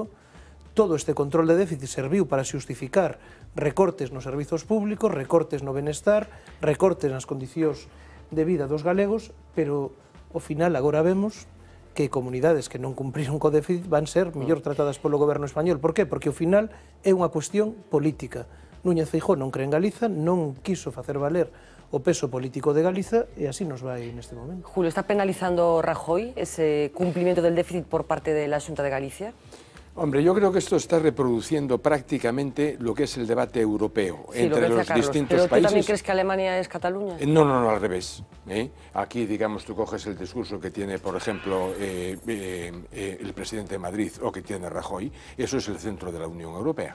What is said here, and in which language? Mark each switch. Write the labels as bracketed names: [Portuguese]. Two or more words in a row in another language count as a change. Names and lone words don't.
[Galician] Todo este control de déficit serviu para xustificar recortes nos servizos públicos, recortes no benestar, recortes nas condicións de vida dos galegos, pero ao final agora vemos que comunidades que non cumpriron co déficit van ser mellor tratadas polo goberno español. Por qué? Porque ao final é unha cuestión política. Núñez Feijóo non cree en Galiza, non quiso facer valer o peso político de Galiza e así nos vai neste momento. [Spanish] Julio, ¿está penalizando Rajoy ese cumplimiento del déficit por parte de la Xunta de Galicia? Hombre, yo creo que esto está reproduciendo prácticamente lo que es el debate europeo Sí, entre los distintos ¿Pero tú países. también crees que Alemania es Cataluña? No, al revés. Aquí, digamos, tú coges el discurso que tiene, por ejemplo, el presidente de Madrid o que tiene Rajoy, eso es el centro de la Unión Europea.